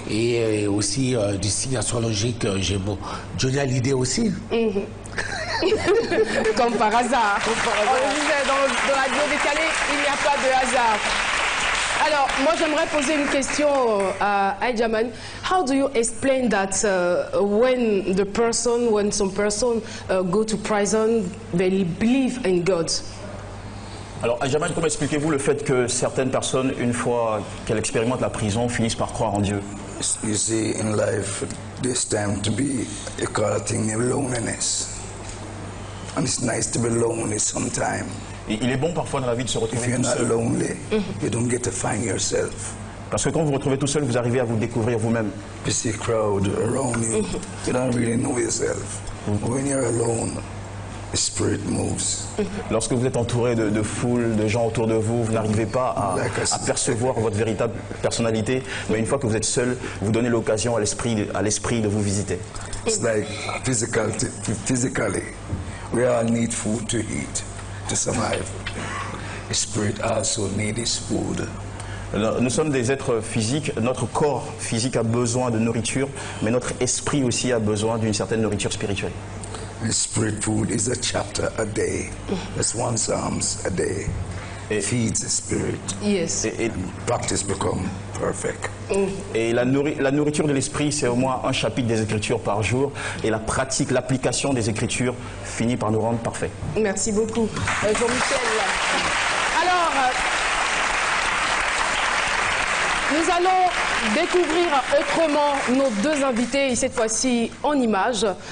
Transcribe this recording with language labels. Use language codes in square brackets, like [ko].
[fr] Et aussi du signe astrologique Gémeaux. Johnny Hallyday aussi. Comme par hasard. On le disait, dans la bio décalée, il n'y a pas de hasard. Alors, moi j'aimerais poser une question à Ajaman. [en] How do you explain that when some person go to prison, they believe in God? [fr] Alors, Ajaman, comment expliquez-vous le fait que certaines personnes, une fois qu'elles expérimentent la prison, finissent par croire en Dieu? [en] You see, in life, this time to be, you call a thing loneliness. And it's nice to be lonely sometimes. [fr] Il est bon parfois dans la vie de se retrouver tout seul. [en] Lonely, you don't get to find yourself. [fr] Parce que quand vous vous retrouvez tout seul, vous arrivez à vous découvrir vous-même. [en] You see a crowd around you, you don't really know yourself. When you're alone, the spirit moves. [fr] Lorsque vous êtes entouré de foules, de gens autour de vous, vous n'arrivez pas à percevoir votre véritable personnalité. Mais une fois que vous êtes seul, vous donnez l'occasion à l'esprit de vous visiter. [en] It's like physically, we all need food to eat. To survive. The spirit also needs his food. [fr] Nous sommes des êtres physiques, notre corps physique a besoin de nourriture, mais notre esprit aussi a besoin d'une certaine nourriture spirituelle. [en] The spirit food is a chapter a day. That's one Psalms a day. It feeds the spirit. Yes. And practice become perfect. [fr] Et la nourriture de l'esprit, c'est au moins un chapitre des Écritures par jour. Et la pratique, l'application des Écritures finit par nous rendre parfaits. Merci beaucoup, Jean-Michel. Alors, nous allons découvrir autrement nos deux invités, et cette fois-ci en images.